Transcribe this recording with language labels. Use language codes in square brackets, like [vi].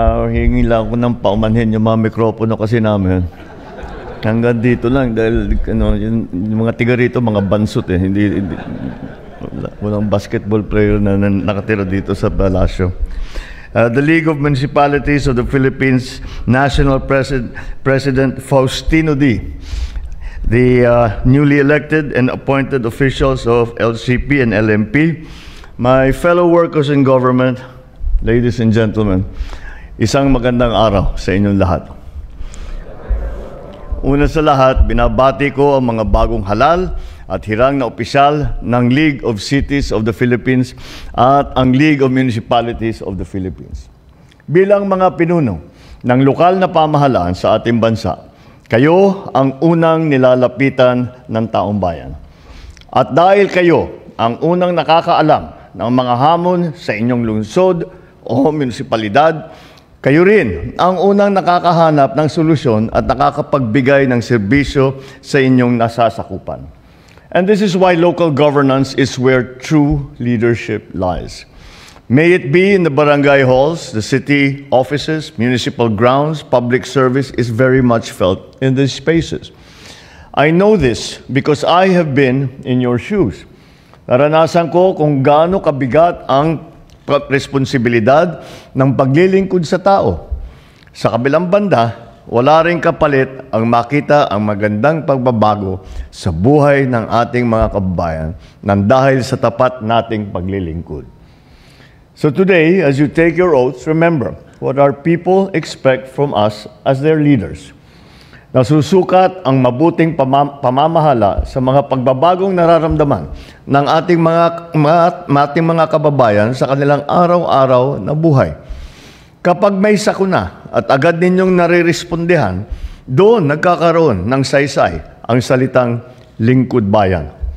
[tl] Hingi lang ako ng paumanhin yung mga mikropono kasi namin. Hanggang dito lang dahil yung mga tiga rito, mga bansot hindi walang basketball player na nakatira dito sa Palasyo. [en] The League of Municipalities of the Philippines National President Faustino D. The newly elected and appointed officials of LCP and LMP, my fellow workers in government, ladies and gentlemen, [tl] isang magandang araw sa inyong lahat. Una sa lahat, binabati ko ang mga bagong halal at hirang na opisyal ng League of Cities of the Philippines at ang League of Municipalities of the Philippines. Bilang mga pinuno ng lokal na pamahalaan sa ating bansa, kayo ang unang nilalapitan ng taong bayan. At dahil kayo ang unang nakakaalam ng mga hamon sa inyong lungsod o munisipalidad, kayo rin ang unang nakakahanap ng solusyon at nakakapagbigay ng serbisyo sa inyong nasasakupan. [en] And this is why local governance is where true leadership lies. May it be in the barangay halls, the city offices, municipal grounds, public service is very much felt in these spaces. I know this because I have been in your shoes. [tl] Naranasan ko kung gaano kabigat ang responsibilidad ng paglilingkod sa tao. Sa kabilang banda, wala ring kapalit ang makita ang magandang pagbabago sa buhay ng ating mga kababayan nang dahil sa tapat nating paglilingkod. [en] So today, as you take your oaths, remember what our people expect from us as their leaders. [tl] Nasusukat ang mabuting pamamahala sa mga pagbabagong nararamdaman ng ating mga kababayan sa kanilang araw-araw na buhay. Kapag may sakuna at agad ninyong narirespondehan, doon nagkakaroon ng saysay ang salitang lingkod bayan.